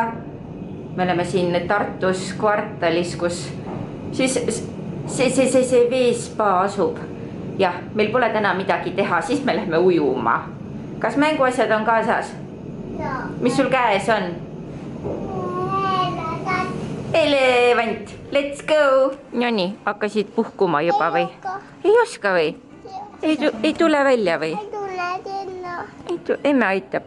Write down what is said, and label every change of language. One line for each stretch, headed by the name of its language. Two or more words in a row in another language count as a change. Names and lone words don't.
Estonian: Me oleme siin Tartus kvartalis, kus siis see veespa asub. Ja meil pole täna midagi teha, siis me lähme ujuma. Kas mänguasjad on kaasas? Mis sul käes on? Elevant,
English: let's go!
Estonian: No nii, hakkasid puhkuma juba või? Ei oska või? Ei tule välja või? Ei tule sinna. Emme aitab.